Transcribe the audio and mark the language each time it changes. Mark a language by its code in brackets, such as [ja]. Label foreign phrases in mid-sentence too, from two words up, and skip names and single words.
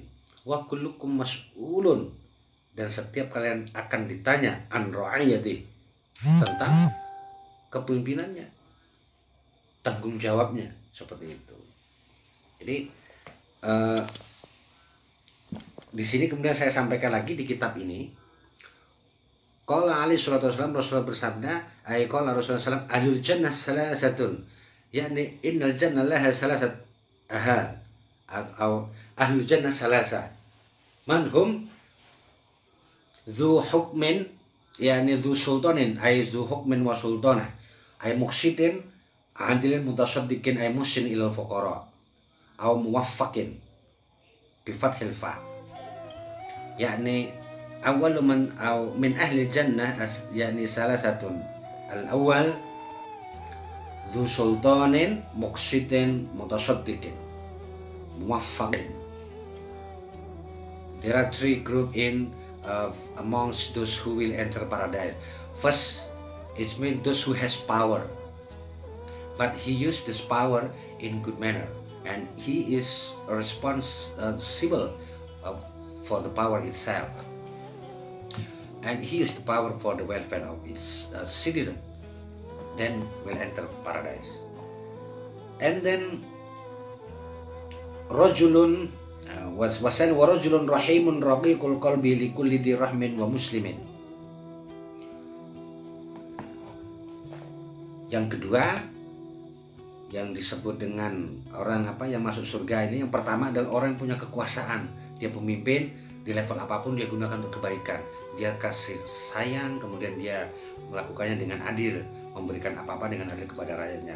[ar] وكلكم مسؤول, [id] dan setiap kalian akan ditanya [ar] عن رعيته, [id] tentang kepemimpinannya, tanggung jawabnya, seperti itu. Jadi di sini kemudian saya sampaikan lagi di kitab ini, [ar] قال عليه الصلاة والسلام, [id] Rasulullah bersabda, [ar] قال رسول الله صلى الله أهل الجنة ثلاثة, yakni إن الجنة لها ثلاثة أهل, atau أهل الجنة ثلاثة من هم ذو حكم, yakni ذو سلطان أي ذو حكم وسلطة أي مقسط عادل متصدق أي محسن إلى الفقراء أو موفق بفتح الفاء, yakni أول من أو من أهل الجنة yakni ثلاثة، الأول ذو سلطان مقسط متصدق موفق. [en] There are three groups in amongst those who will enter paradise. First, it means those who has power, but he used this power in good manner, and he is responsible for the power itself, and he used the power for the welfare of its citizen. Then will enter paradise. And then [ar] رجل واسع ورجل رحيم رقيق القلب لكل ذي رحم ومسلم. [id] Yang kedua yang disebut dengan orang yang masuk surga ini, yang pertama adalah orang yang punya kekuasaan, dia pemimpin di level apapun dia gunakan untuk kebaikan, dia kasih sayang, kemudian dia melakukannya dengan adil, memberikan apa-apa dengan adil kepada rakyatnya.